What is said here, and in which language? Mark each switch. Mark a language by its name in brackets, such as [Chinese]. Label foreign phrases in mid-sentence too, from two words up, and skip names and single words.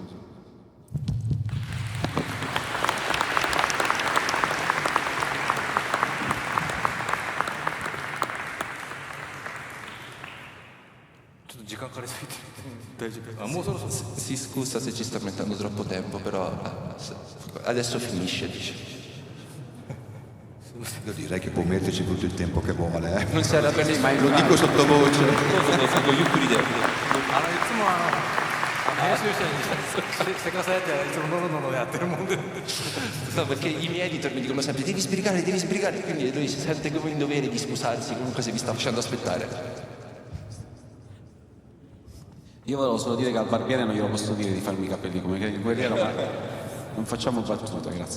[Italian] Si scusa se ci sta mettendo troppo tempo, però adesso finisce, dice. Io direi che può metterci tutto il tempo che vuole. Non serve a prendere mai Lo dico sottovoce. [Japanese] 編集者にしてくださいっていつもノロノロやってるもんで [Italian] No, perché i miei editor mi dicono sempre devi sbrigare, quindi lui si sente come in dovere di scusarsi comunque se vi sta facendo aspettare. Io volevo solo dire che al barbiere non glielo posso dire di farmi i capelli come il guerriero, ma non facciamo battute, grazie.